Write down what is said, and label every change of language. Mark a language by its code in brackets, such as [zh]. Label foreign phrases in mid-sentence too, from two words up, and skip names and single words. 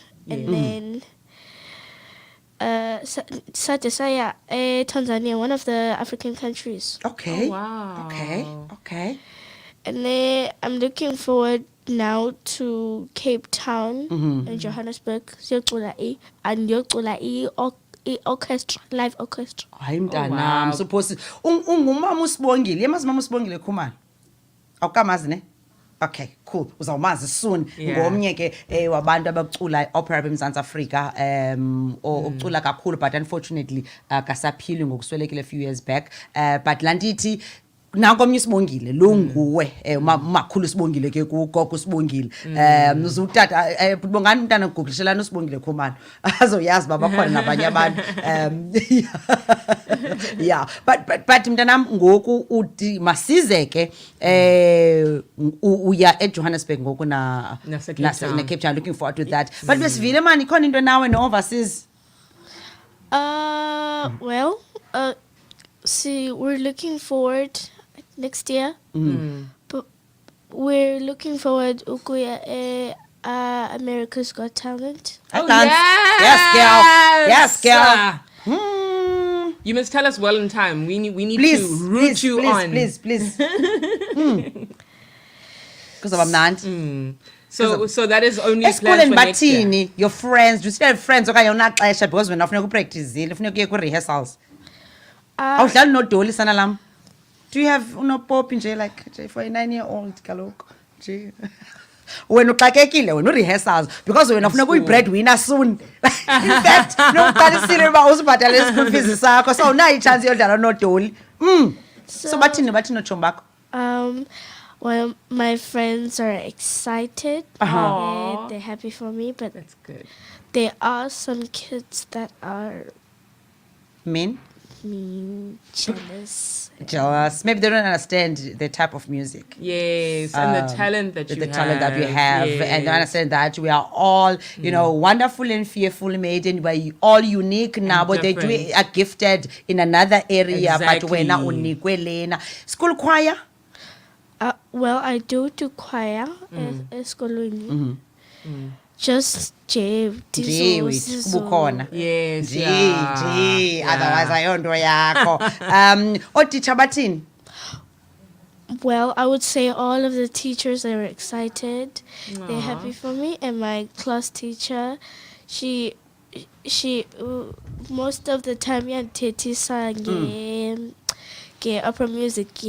[en] And then Sadesaya, Tanzania, one of the African countries. Okay. Oh, wow. Okay. And then I'm looking forward now to Cape Town and Johannesburg. And orchestra, live orchestra. [xh] Hayi mntanam, [en] wow. [xh] suppose ungumama uSibongile. Yemazi mama uSibongile Khumalo. Awukamazi ne? [en] Okay, cool. Uzawumazi soon. Yeah. [xh] Ngomnye ke wabantu abacula opera eMzantsi Afrika ocula kakhulu, [en] but unfortunately [xh] kasaphili ngokuswelekile [en] a few years back. [xh] But landithi nanko omnye uSibongile lo nguwe umakhulu uSibongile ke kugogo uSibongile uzutata bongani umntana uguglishelana uSibongile Khumalo azoyazi baba khona nabanye abantu [en] yeah but [xh] mntanam ngoku uthi masize ke uya eJohannesburg ngoku na Cape Town. [en] Looking forward to that. [xh] But besivile man ikhona into nawe no overseas. [en] Well, see, we're looking forward next year. But we're looking forward ukuya America's Got Talent. Oh, Yes, girl. You must tell us well in time. We need Please, to root you on. Please. Because I'm not. So that is only planned [xh] Esikoleni [en] for next year. [xh] bathini, [en] your friends, do you still have friends [xh] okanye unaxesha because wena ufuna ukupractice, ufuna ukuye ku-rehearsals? Awudlali nodoli sana lam? [en] Do you have [xh] unopopi nje [en] like nje for a 9-year-old kaloku? Nje. [xh] Wena uxakekile wena u-rehearsals because wena ufuna kuyi-breadwinner soon. [en] In fact, [xh] nokuqalisile uba uzibhatale [en] school fees [xh] sakho, so unayo i-chance yodlala nodoli. So bathini notshomi bakho? [en] Well, my friends are excited. They're happy for me, but That's good. there are some kids that are Mean? jealous. Jealous. Maybe they don't understand the type of music. Yes, and the talent that you have. Talent that we have, Yes. and they understand that we are all, wonderful and fearful made, and we're all unique now. But they are gifted in another area. Exactly. But we're not [xh] unikwe lena. [en] School choir. Well, I do choir at school. Just J. [xh] Bukhona. [en] Yes. Gee. [xh] Otherwise, ayonto yakho. Otitsha bathini? [en] Well, I would say all of the teachers, they were excited. They're happy for me. And my class teacher, she most of the time, Teti sang opera music.